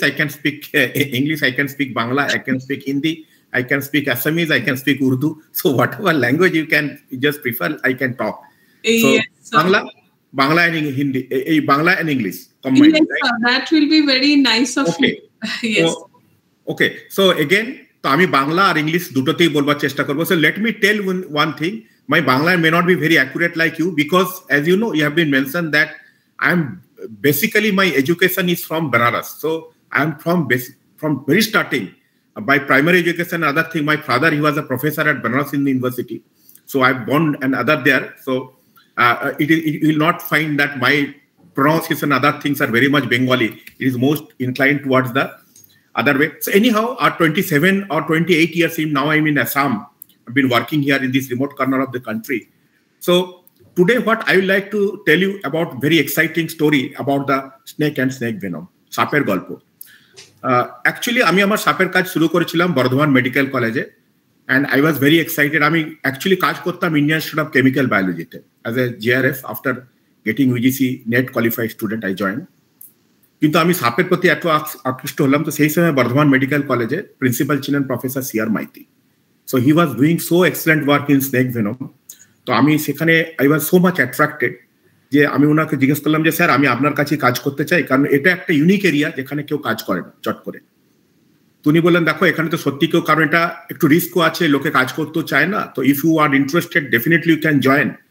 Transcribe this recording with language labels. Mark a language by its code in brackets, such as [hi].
[en] I can speak English. I can speak Bangla. I can speak Hindi. I can speak Assamese. I can speak Urdu. So whatever language you just prefer, I can talk. So Yes, sir. Bangla and Hindi, Bangla and English combined. Yes, Right? sir. That will be very nice of Okay. you. Yes. Okay. So again, [bn] তো আমি বাংলা আর English দুটোতেই বলবার চেষ্টা করবো. [en] So let me tell one thing. My Bangla may not be very accurate like you, because as you know, you have been mentioned that basically my education is from Benares. So I'm from very starting. By primary education, other thing, my father, he was a professor at Benares University. So I've born and other there. So you will not find that my pronunciation, other things are very much Bengali. It is most inclined towards the other way. So anyhow, 27 or 28 years in, now I'm in Assam. I've been working here in this remote corner of the country. So today, what I would like to tell you about very exciting story about the snake and snake venom, [bn] সাপের গল্প. Actually, আমি আমার সাপের কাজ শুরু করেছিলাম Bardhaman medical কলেজে, [en] and I was very excited. [bn] আমি actually কাজ করতাম Indian Institute of Chemical Biology তে [en] as a JRF. After getting UGC net qualified student, I joined. [bn] কিন্তু আমি সাপের প্রতি এত আকৃষ্ট হলাম, তো সেই সময় বর্ধমান মেডিকেল কলেজে প্রিন্সিপাল ছিলেন professor CR Maiti. [en] So he was doing so excellent work in snake venom. [bn] তো আমি সেখানে [en] I was so much attracted [bn] যে আমি ওনাকে জিজ্ঞেস করলাম যে স্যার, আমি আপনার কাছে কাজ করতে চাই, কারণ এটা একটা ইউনিক এরিয়া যেখানে কেউ কাজ করে না চট করে। উনি বললেন, দেখো এখানে তো সত্যি কেউ, কারণ এটা একটু রিস্কও আছে, লোকে কাজ করতেও চায় না, তো [en] If you are interested definitely you can join.